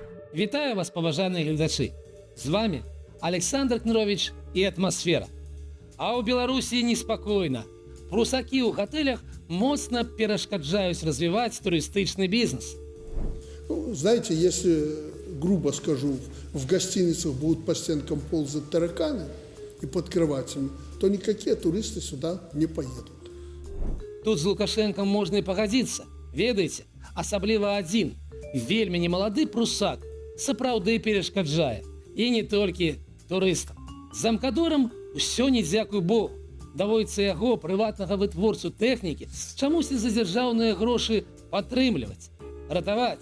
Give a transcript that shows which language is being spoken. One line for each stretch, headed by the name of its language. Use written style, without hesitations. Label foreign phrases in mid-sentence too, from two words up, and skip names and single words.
Belarusian: Вітаю вас, паважаныя гледачы. З вами Александр Кнырович і атмасфера. А ў Беларусі неспакойна. Прусакі ў гатэлях моцна перашкаджаюць развіваць турыстычны бізнес. Ну,
Russian: знаете, если, грубо скажу, в гостиницах будут по стенкам ползать тараканы и под кроватями, то никакие туристы сюда не поедут.
Belarusian: Тут з Лукашенком можна і пагадзіцца. Ведаеце, асабліва адзін, вельмі немалады прусак, сапраўды перашкаджае. І не толькі турыстам. З замкадорам усё не дзякуй Богу. Даводзіцца яго, прыватнага вытворцу тэхнікі, чамусьці за дзяржаўныя грошы падтрымліваць, ратаваць.